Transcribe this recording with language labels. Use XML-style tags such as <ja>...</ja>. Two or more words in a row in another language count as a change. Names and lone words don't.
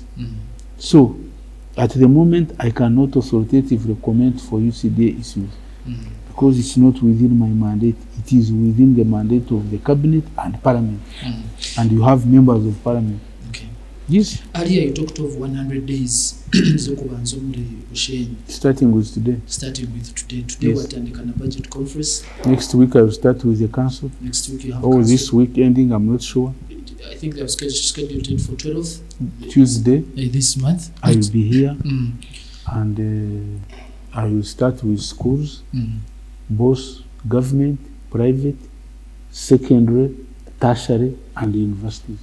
<en>So at the moment I cannot authoritatively comment for UCDA issues. Because it's not within my mandate, it is within the mandate of the cabinet and parliament. And you have members of parliament. Okay. Yes. Earlier you talked of 100 days</en> <nyn>zokubanza muri</nyn> <en>Bushenyi. Starting with today. Today Yes.</en> <nyn>watandika na</nyn> <en>budget conference. Next week I will start with the council. Next week you have Or this week ending, I'm not sure. I think they have scheduled it for 12th Tuesday. This month. I will be here. And I will start with schools, both government, private, secondary, tertiary, and universities.</en>